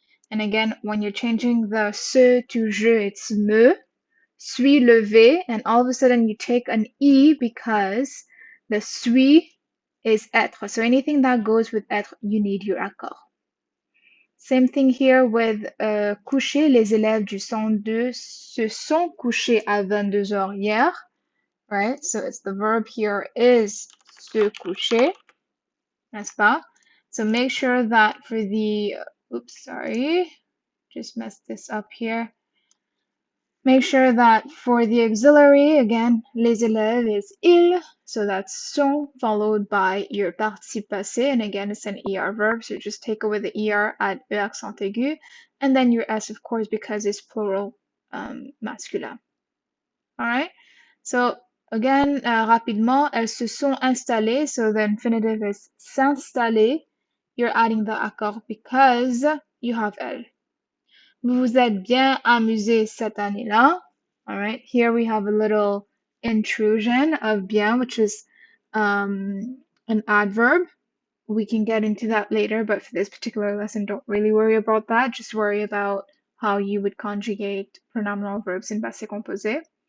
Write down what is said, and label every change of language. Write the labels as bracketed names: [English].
[English] And again, when you're changing the se to je, it's me, suis levé, and all of a sudden you take an I because the suis is être. So anything that goes with être, you need your accord. Same thing here with coucher. [French] Les élèves du 102 se sont couchés à 22 heures hier. [English] Right? So it's the verb here is se coucher. [French] N'est-ce pas? [English] So make sure that for the, oops, sorry, just messed this up here. Make sure that for the auxiliary, again, les élèves is ils, so that's sont, followed by your participe passé, and again, it's an ER verb, so just take away the ER, add E accent aigu, and then your S, of course, because it's plural masculin. All right? So again, rapidement, [French] elles se sont installées, [English] so the infinitive is s'installer. You're adding the accord because you have elles. [French] Vous vous êtes bien amusé cette année-là. [English] All right, here we have a little intrusion of bien, which is an adverb. We can get into that later, but for this particular lesson, don't really worry about that. Just worry about how you would conjugate pronominal verbs in passé composé.